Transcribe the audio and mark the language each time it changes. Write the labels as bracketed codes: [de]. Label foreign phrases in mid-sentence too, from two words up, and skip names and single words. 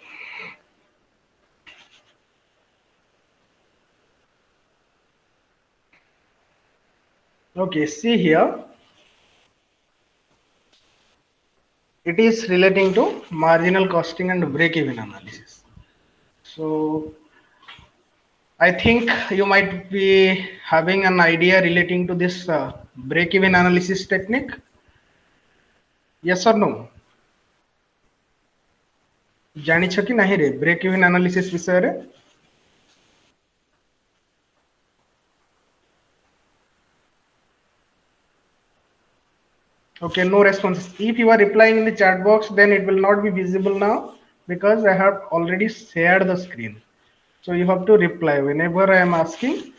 [en] Okay, see here, it is relating to marginal costing and break-even analysis. So I think you might be having an idea relating to this break-even analysis technique. Yes or no? [or] ଜାଣିଛ କି ନାହିଁ ରେ [en] break even analysis [or] ବିଷୟରେ? [en] Okay, no responses. If you are replying in the chat box, then it will not be visible now because I have already shared the screen. So you have to reply whenever I am asking.